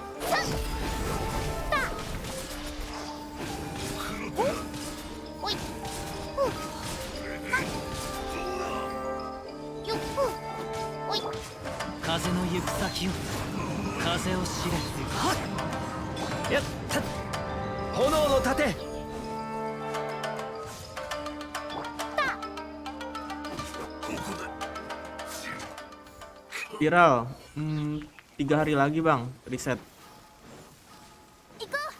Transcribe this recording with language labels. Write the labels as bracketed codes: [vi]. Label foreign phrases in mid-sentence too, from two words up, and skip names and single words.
[ja] さあおいふうはよっふうおい風の行く先を風を知れ。はっやった炎の盾。 [id] Viral. 3 hari lagi bang reset. [ja] 行こう。